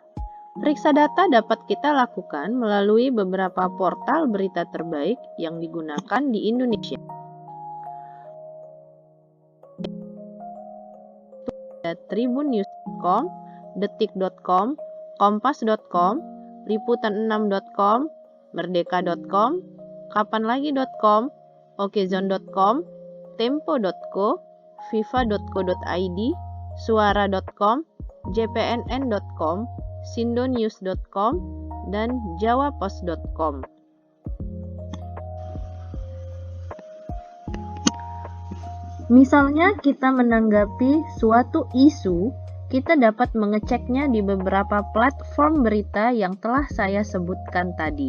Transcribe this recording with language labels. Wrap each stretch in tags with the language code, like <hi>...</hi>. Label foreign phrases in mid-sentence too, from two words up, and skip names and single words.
<id>Periksa data dapat kita lakukan melalui beberapa portal berita terbaik yang digunakan di Indonesia. Tribunnews.com, detik.com, kompas.com, liputan6.com, merdeka.com, kapanlagi.com, okezone.com, tempo.co, fifa.co.id, suara.com, jpnn.com, sindonews.com, dan jawapos.com. Misalnya kita menanggapi suatu isu, kita dapat mengeceknya di beberapa platform berita yang telah saya sebutkan tadi.</id>